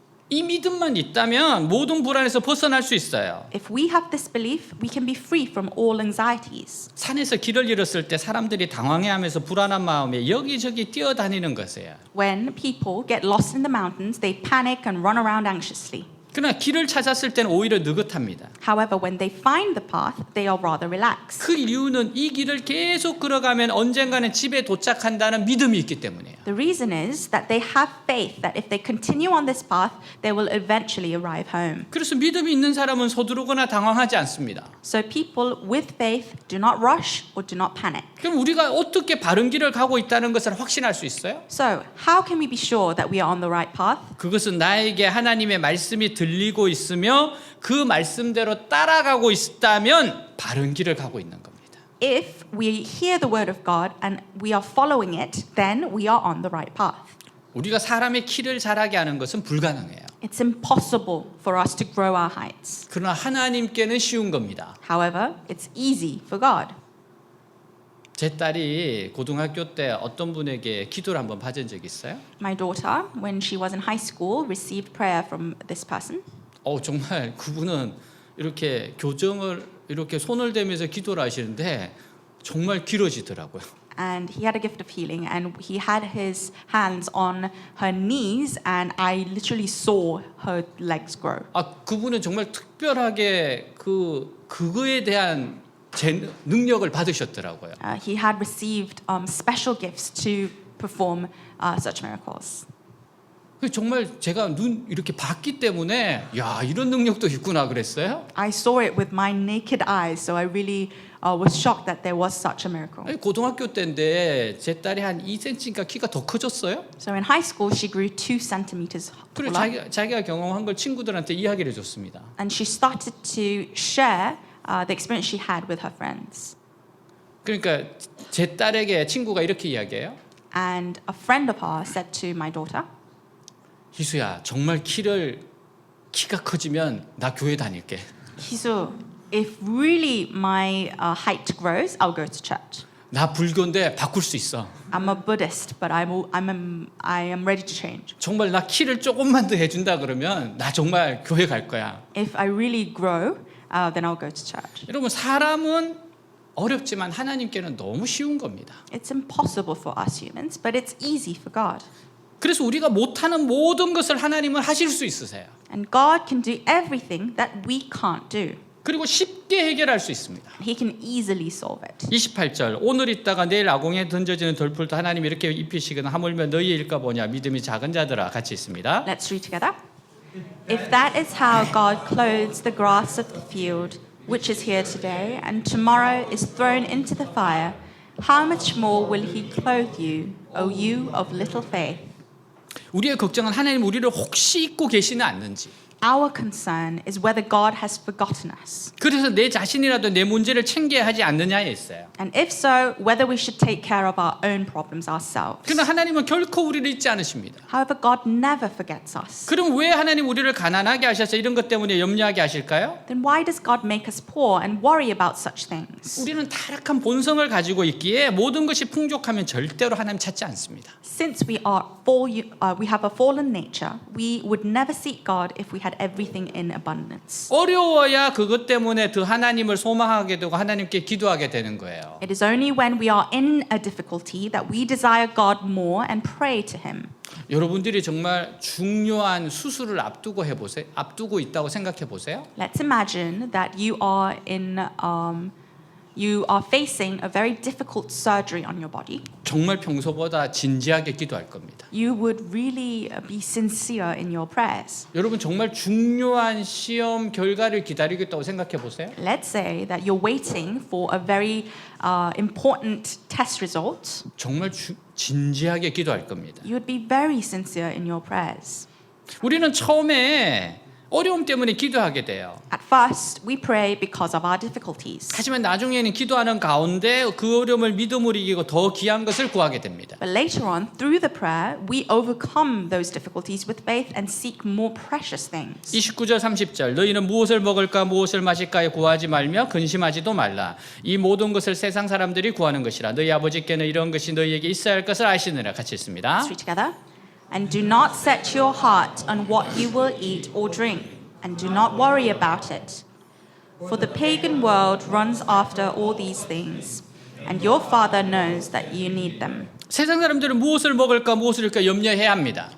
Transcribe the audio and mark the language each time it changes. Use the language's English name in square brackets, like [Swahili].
[Korean] 이 믿음만 있다면 모든 불안에서 벗어날 수 있어요. [English] If we have this belief, we can be free from all anxieties. [Korean] 산에서 길을 잃었을 때 사람들이 당황해하면서 불안한 마음에 여기저기 뛰어다니는 것이에요. [English] When people get lost in the mountains, they panic and run around anxiously. [Korean] 그러나 길을 찾았을 때는 오히려 느긋합니다. [English] However, when they find the path, they are rather relaxed. [Korean] 그 이유는 이 길을 계속 걸어가면 언젠가는 집에 도착한다는 믿음이 있기 때문이에요. [English] The reason is that they have faith that if they continue on this path, they will eventually arrive home. [Korean] 그래서 믿음이 있는 사람은 서두르거나 당황하지 않습니다. [English] So people with faith do not rush or do not panic. [Korean] 그럼 우리가 어떻게 바른 길을 가고 있다는 것을 확신할 수 있어요? [English] So how can we be sure that we are on the right path? [Korean] 그것은 나에게 하나님의 말씀이 들리고 있으며 그 말씀대로 따라가고 있다면 바른 길을 가고 있는 겁니다. [English] If we hear the word of God and we are following it, then we are on the right path. [Korean] 우리가 사람의 키를 자라게 하는 것은 불가능해요. [English] It's impossible for us to grow our heights. [Korean] 그러나 하나님께는 쉬운 겁니다. [English] However, it's easy for God. [Korean] 제 딸이 고등학교 때 어떤 분에게 기도를 한번 받은 적이 있어요. [English] My daughter, when she was in high school, received prayer from this person. [Korean] 정말 그분은 이렇게 교정을 이렇게 손을 대면서 기도를 하시는데 정말 길어지더라고요. [English] And he had a gift of healing, and he had his hands on her knees, and I literally saw her legs grow. [Korean] 그분은 정말 특별하게 그거에 대한 능력을 받으셨더라고요. [English] He had received special gifts to perform such miracles. [Korean] 정말 제가 눈 이렇게 봤기 때문에 야 이런 능력도 있구나 그랬어요. [English] I saw it with my naked eyes, so I really was shocked that there was such a miracle. [Korean] 고등학교 때인데 제 딸이 한 2cm인가 키가 더 커졌어요. [English] So in high school, she grew 2 centimeters [Korean] 그리고 [English] taller, [Korean] 자기가 경험한 걸 친구들한테 이야기를 해줬습니다. [English] and she started to share the experience she had with her friends. [Korean] 그러니까 제 딸에게 친구가 이렇게 이야기해요. [English] And a friend of hers said to my daughter, [Korean] 희수야, 정말 키가 커지면 나 교회 다닐게. [English] Hisu, if really my height grows, I'll go to church. [Korean] 나 불교인데 바꿀 수 있어. [English] I'm a Buddhist, but I am ready to change. [Korean] 정말 나 키를 조금만 더 해준다 그러면 나 정말 교회 갈 거야. [English] If I really grow, then I'll go to church. [Korean] 여러분 사람은 어렵지만 하나님께는 너무 쉬운 겁니다. [English] It's impossible for us humans, but it's easy for God. [Korean] 그래서 우리가 못하는 모든 것을 하나님은 하실 수 있으세요. [English] And God can do everything that we can't do. [Korean] 그리고 쉽게 해결할 수 있습니다. [English] He can easily solve it. [Korean] 28절 오늘 있다가 내일 아공에 던져지는 돌풀도 하나님이 이렇게 입히시거나 하물며 너희의 일까 보냐 믿음이 작은 자들아 같이 있습니다. [English] Let's read together. If that is how God clothes the grass of the field, which is here today, and tomorrow is thrown into the fire, how much more will He clothe you, O you of little faith? [Korean] 우리의 걱정은 하나님 우리를 혹시 잊고 계시는 않는지. [English] Our concern is whether God has forgotten us. [Korean] 그래서 내 자신이라도 내 문제를 챙겨야 하지 않느냐에 있어요. [English] And if so, whether we should take care of our own problems ourselves. [Korean] 그러나 하나님은 결코 우리를 잊지 않으십니다. [English] However, God never forgets us. [Korean] 그럼 왜 하나님 우리를 가난하게 하셔서 이런 것 때문에 염려하게 하실까요? [English] Then why does God make us poor and worry about such things? [Korean] 우리는 타락한 본성을 가지고 있기에 모든 것이 풍족하면 절대로 하나님 찾지 않습니다. [English] Since we have a fallen nature, we would never seek God if we had everything in abundance. [Korean] 어려워야 그것 때문에 더 하나님을 소망하게 되고 하나님께 기도하게 되는 거예요. [English] It is only when we are in a difficulty that we desire God more and pray to Him. [Korean] 여러분들이 정말 중요한 수술을 앞두고 있다고 생각해 보세요. [English] Let's imagine that you are in you are facing a very difficult surgery on your body, [Korean] 정말 평소보다 진지하게 기도할 겁니다. [English] you would really be sincere in your prayers. [Korean] 여러분 정말 중요한 시험 결과를 기다리고 있다고 생각해 보세요. [English] Let's say that you're waiting for a very important test result. [Korean] 정말 진지하게 기도할 겁니다. [English] You would be very sincere in your prayers. [Korean] 우리는 처음에 어려움 때문에 기도하게 돼요. [English] At first, we pray because of our difficulties. [Korean] 하지만 나중에는 기도하는 가운데 그 어려움을 믿음으로 이기고 더 귀한 것을 구하게 됩니다. [English] But later on, through the prayer, we overcome those difficulties with faith and seek more precious things. [Korean] 29절 30절 너희는 무엇을 먹을까 무엇을 마실까에 구하지 말며 근심하지도 말라. 이 모든 것을 세상 사람들이 구하는 것이라. 너희 아버지께는 이런 것이 너희에게 있어야 할 것을 아시느라. 같이 읽습니다. [English] Let's read together. And do not set your heart on what you will eat or drink, and do not worry about it. For the pagan world runs after all these things, and your Father knows that you need them. [Korean] 세상 사람들은 무엇을 먹을까 무엇을 입을까 염려해야 합니다.